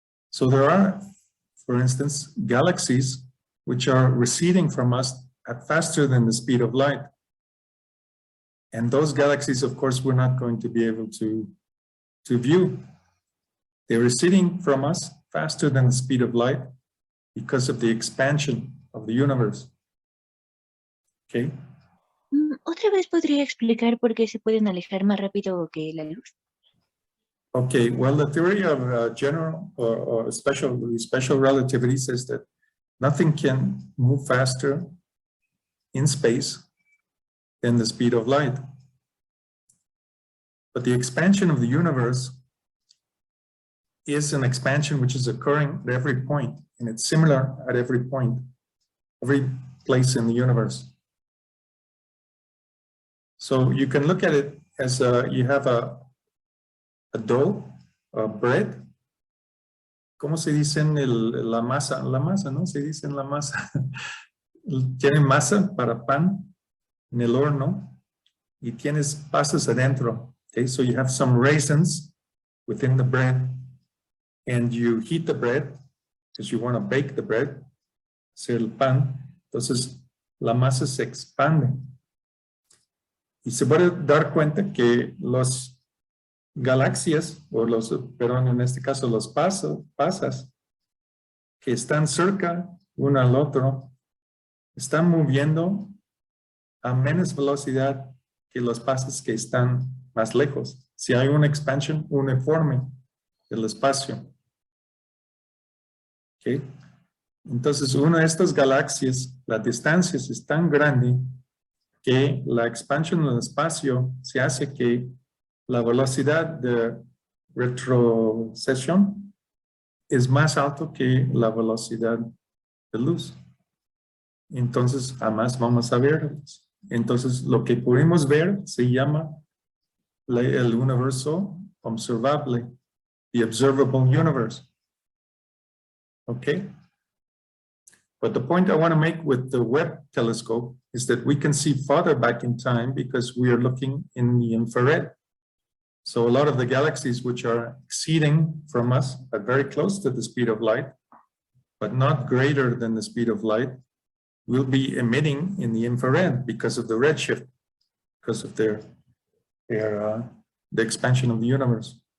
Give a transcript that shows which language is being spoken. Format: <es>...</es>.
<en>So there are, for instance, galaxies which are receding from us at faster than the speed of light. And those galaxies, of course, we're not going to be able to view. They're receding from us faster than the speed of light because of the expansion of the universe. Okay.</en> <es>¿Otra vez podría explicar por qué se pueden alejar más rápido que la luz?</es> <en>Okay, well, the theory of general or special relativity says that nothing can move faster in space than the speed of light. But the expansion of the universe is an expansion which is occurring at every point, and it's similar at every point, every place in the universe. So you can look at it as you have a dough, a bread.</en> <es>¿Cómo se dice la masa? La masa, ¿no? Se dice en la masa. Tiene masa para pan en el horno y tienes pasas adentro.</es> <en>Okay, so you have some raisins within the bread and you heat the bread because you want to bake the bread,</en> <es>hacer el pan. Entonces la masa se expande. Y se puede dar cuenta que los galaxias, o perdón, en este caso los pasas, que están cerca uno al otro, están moviendo a menos velocidad que los pasas que están más lejos. Si hay una expansión uniforme del espacio. ¿Okay? Entonces, una de estas galaxias, la distancia es tan grande que la expansión del espacio se hace que la velocidad de retrocesión es más alto que la velocidad de luz. Entonces, jamás vamos a verlos. Entonces, lo que pudimos ver se llama el universo observable,</es> <en>the observable universe. Okay? But the point I want to make with the Webb telescope is that we can see farther back in time because we are looking in the infrared. So a lot of the galaxies which are exceeding from us are very close to the speed of light, but not greater than the speed of light, will be emitting in the infrared because of the redshift, because of the expansion of the universe.</en>